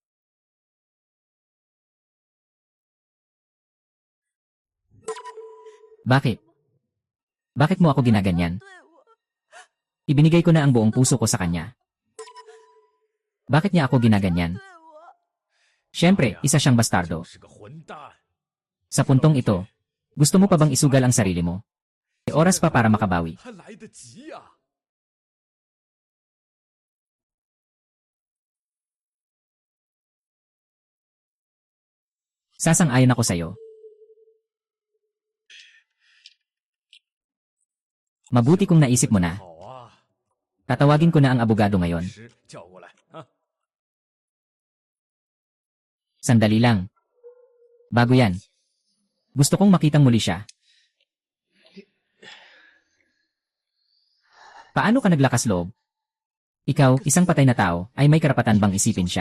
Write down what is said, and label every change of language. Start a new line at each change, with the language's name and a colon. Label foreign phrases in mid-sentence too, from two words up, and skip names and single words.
Filipino: Bakit? Bakit mo ako ginaganyan?
Chinese: 对我，
Filipino: Ibinigay ko na ang buong puso ko sa kanya. Bakit niya ako ginaganyan?
Chinese: 对我，
Filipino: Siyempre, isa siyang bastardo.
Chinese: 是个混蛋。
Filipino: Sa puntong ito, gusto mo pa bang isugal ang sarili mo? May oras pa para makabawi.
Chinese: 还来得及呀、
Filipino: Sasang-ayon ako sa'yo. Mabuti kung naisip mo na.
Chinese: 好啊，
Filipino: Tatawagin ko na ang abogado ngayon.
Chinese: 师叫过来啊。
Filipino: Sandali lang. Bago yan. Gusto kong makitang muli siya. Paano ka naglakas loob? Ikaw, isang patay na tao, ay may karapatan bang isipin siya?